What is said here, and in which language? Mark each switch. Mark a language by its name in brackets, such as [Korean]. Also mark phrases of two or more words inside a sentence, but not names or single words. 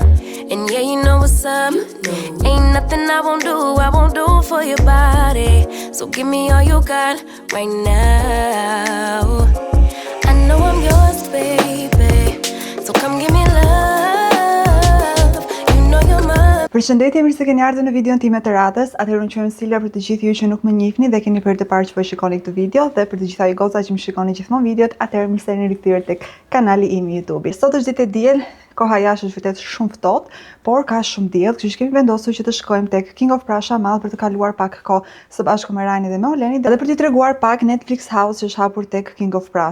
[English] And yeah, you know what's up. Ain't nothing I won't do for your body. So give me all you got right now. I know I'm yours, baby. So come give me love. You know you're mine. [Albanian] Përshëndetje, mirë se keni ardhur në videon time të radhës. Atëherë unë jam Sila për të gjithë ju që nuk më njihni dhe keni për të parë që po shikoni këtë video, dhe për të gjitha ju goca që më shikoni gjithmonë videot, atëherë mirë se jeni rikthyer tek kanali im i YouTube. Sot është ditë e diel, koha jashtë është vërtet shumë ftohtë, por ka shumë diell, kështu që kemi vendosur që të shkojmë tek King of Prussia Mall për të kaluar pak kohë së bashku me Rajnin dhe me Olenin, dhe për t'i treguar pak Netflix House që është hapur tek King of Prussia.